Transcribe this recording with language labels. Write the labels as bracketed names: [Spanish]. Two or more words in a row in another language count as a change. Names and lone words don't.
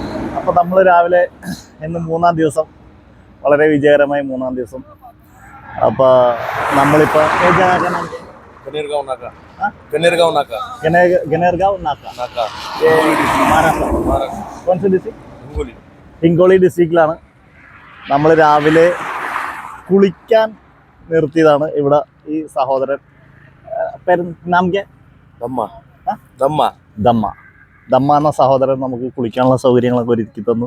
[Malayalam] അപ്പോൾ നമ്മൾ രാവിലെ ഇന്ന് 3-ാം ദിവസം, വളരെ വിജയകരമായി 3-ാം ദിവസം. അപ്പോൾ നമ്മളിപ്പോൾ गनेरगांव नाका [Hindi] महाराष्ट्र कौन सी डिस्ट्रिक्ट? [Malayalam] हिंगोली डिस्ट्रिक्റ്റിലാണ്. നമ്മൾ രാവിലെ കുളിക്കാൻ നിർത്തിയതാണ് ഇവിടെ. ഈ സഹോദരൻ പേര് നാമക്ക് ദമ്മ എന്ന സഹോദരൻ നമുക്ക് കുളിക്കാനുള്ള സൗകര്യങ്ങളൊക്കെ ഒരുക്കി തന്നു.